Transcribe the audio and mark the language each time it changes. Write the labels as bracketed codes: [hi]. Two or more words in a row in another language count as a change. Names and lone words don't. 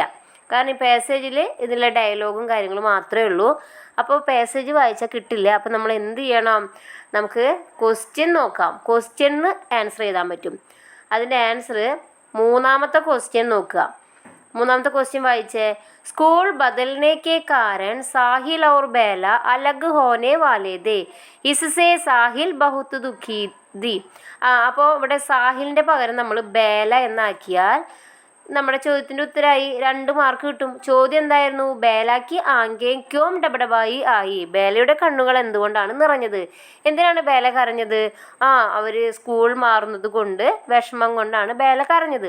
[ml] കാരണം ഈ പാസേജിൽ ഇതിലെ ഡയലോഗും കാര്യങ്ങളും മാത്രമേ ഉള്ളൂ. അപ്പോൾ പാസേജ് വായിച്ചാൽ കിട്ടില്ല. അപ്പോൾ നമ്മൾ എന്ത് ചെയ്യണം? നമുക്ക് ക്വസ്റ്റ്യൻ നോക്കാം. ക്വസ്റ്റ്യന് ആൻസർ ചെയ്താൻ പറ്റും. അതിൻ്റെ ആൻസർ 3ാമത്തെ ക്വസ്റ്റ്യൻ നോക്കുക. 3ാമത്തെ ക്വസ്റ്റ്യൻ വായിച്ചേ. [hi] स्कूल बदलने के कारण साहिल और बेला अलग होने वाले थे. इससे साहिल बहुत दुखी थी. [ml] അപ്പോൾ ഇവിടെ സാഹിലിൻ്റെ പകരം നമ്മൾ ബേല എന്നാക്കിയാൽ നമ്മുടെ ചോദ്യത്തിൻ്റെ ഉത്തരമായി 2 മാർക്ക് കിട്ടും. ചോദ്യം എന്തായിരുന്നു? [hi] बेला की आँखें क्यों डबडबा आईं. [ml] ബേലയുടെ കണ്ണുകൾ എന്തുകൊണ്ടാണ് നിറഞ്ഞത്? എന്തിനാണ് ബേല കരഞ്ഞത്? അവർ സ്കൂൾ മാറുന്നത് കൊണ്ട്, വിഷമം കൊണ്ടാണ് ബേല കരഞ്ഞത്.